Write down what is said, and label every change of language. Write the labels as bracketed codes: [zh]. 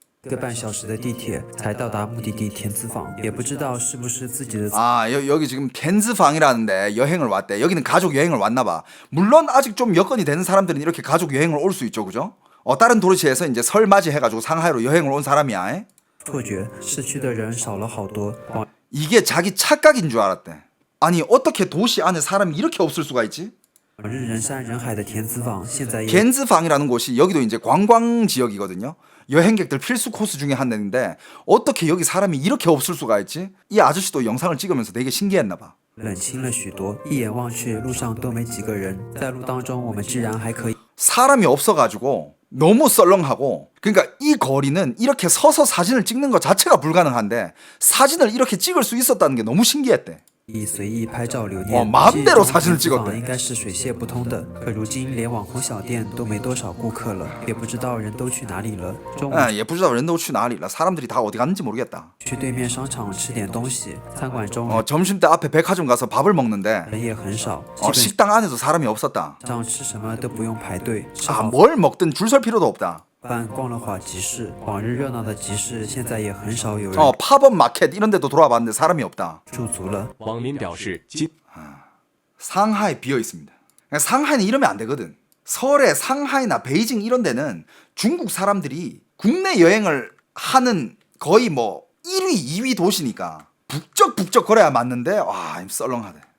[zh] 1个半小时的地铁才到达目的地田子坊，也不知道是不是自己的。 [ko] 여기 지금 텐즈방이라는데 여행을 왔대. 여기는 가족 여행을 왔나 봐. 물론 아직 좀 여건이 되는 사람들은 이렇게 가족 여행을 올 수 있죠, 그죠? 다른 도시에서 이제 설 맞이해가지고 상하이로 여행을 온 사람이야. [zh] 错觉，市区的人少了好多。 [ko] 이게 자기 착각인 줄 알았대. 아니 어떻게 도시 안에 사람이 이렇게 없을 수가 있지? [zh] 往日人山人海的田子坊，现在也 [ko] 겐즈방이라는 곳이 여기도 이제 관광 지역이거든요. 여행객들 필수 코스 중에 한 데인데 어떻게 여기 사람이 이렇게 없을 수가 있지? 이 아저씨도 영상을 찍으면서 되게 신기했나 봐. [zh] 冷清了许多，一眼望去，路上都没几个人。在路当中，我们居然还可以 [ko] 사람이 없어가지고 너무 썰렁하고 그러니까 이 거리는 이렇게 서서 사진을 찍는 것 자체가 불가능한데 사진을 이렇게 찍을 수 있었다는 게 너무 신기했대. [zh] 随意拍照留念。 [ko] 마음대로 사진을 찍었대. [zh] 应该是水泄不通的，可如今连网红小店都没多少顾客了，也不知道人都去哪里了。中午也不知道人都去哪里了. [ko] 사람들이 다 어디 갔는지 모르겠다. [zh] 去对面商场吃点东西，餐馆中 [ko] 점심때 앞에 백화점 가서 밥을 먹는데 [zh] 人也很少， [ko] 식당 안에도 사람이 없었다. [zh] 上吃什么都不用排队， [ko] 뭘 먹든 줄 설 필요도 없다. [zh] 饭逛了会儿集市，往日热闹的集市现在也很少有人。 [ko] 팝업 마켓 이런 데도 돌아봤는데 사람이 없다. [zh] 驻足了。网民表示，今 [ko] 상하이 비어 있습니다. 상하이는 이러면 안 되거든. 서울의 상하이나 베이징 이런 데는 중국 사람들이 국내 여행을 하는 거의 뭐 1위, 2위 도시니까 북적북적 거려야 맞는데 와 썰렁하대.